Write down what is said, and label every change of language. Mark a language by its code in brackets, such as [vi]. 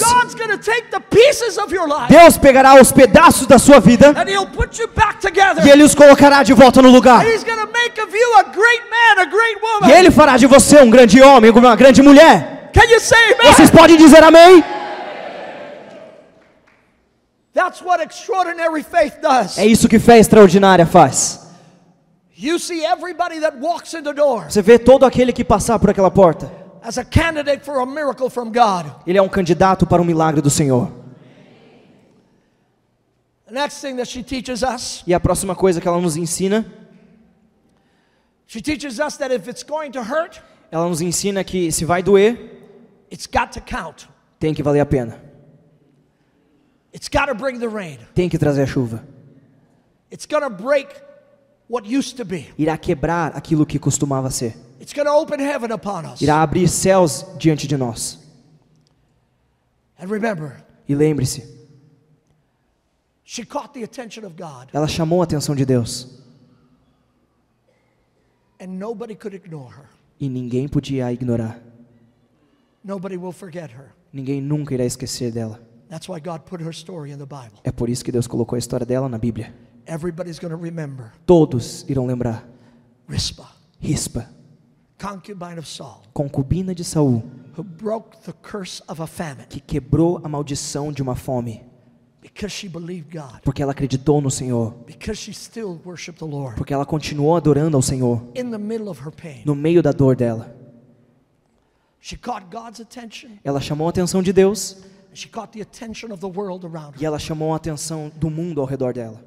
[en] God's going to take the pieces of your life [pt] Deus pegará os pedaços da sua vida [en] and He'll put you back together. [pt] e Ele os colocará de volta no lugar. [en] He's going to make of you a great man, a great [pt] E [en] woman. [pt] Ele fará de você um grande homem, uma grande mulher. [en] Can you say amen? [pt] Vocês podem dizer amém? [en] That's what extraordinary faith does. [pt] É isso que fé extraordinária faz. [en] You see everybody that walks in the door [pt] Você vê todo aquele que passar por aquela porta, [en] as a candidate for a miracle from God. [pt] ele é um candidato para um milagre do Senhor. [en] The next thing that she teaches us, [pt] E a próxima coisa que ela nos ensina, [en] she teaches us that if it's going to hurt, [pt] ela nos ensina que se vai doer, [en] it's got to count. [pt] tem que valer a pena. [en] It's got to bring the rain. [pt] Tem que trazer a chuva. [en] It's going to break what used to be. [pt] Irá quebrar aquilo que costumava ser. [en] It's going to open heaven upon us. [pt] Irá abrir céus diante de nós. [en] And remember, [pt] E lembre-se, [en] she caught the attention of God, [pt] ela chamou a atenção de Deus. [en] and nobody could ignore her. [pt] E ninguém podia a ignorar. [en] Nobody will forget her. [pt] Ninguém nunca irá esquecer dela. [en] That's why God put her story in the Bible. [pt] É por isso que Deus colocou a história dela na Bíblia. [en] Everybody's going to remember [pt] Todos irão lembrar. [en] Rizpah, [pt] Rispa, [en] concubine of Saul, [pt] concubina de Saul, [en] who broke the curse of a famine [pt] que quebrou a maldição de uma fome, [en] because she believed God, [pt] porque ela acreditou no Senhor, [en] because she still worshiped the Lord [pt] porque ela continuou adorando ao Senhor [en] in the middle of her pain. [pt] no meio da dor dela. [en] She caught God's attention. [pt] Ela chamou a atenção de Deus [en] She caught the attention of the world around her. [pt] e ela chamou a atenção do mundo ao redor dela.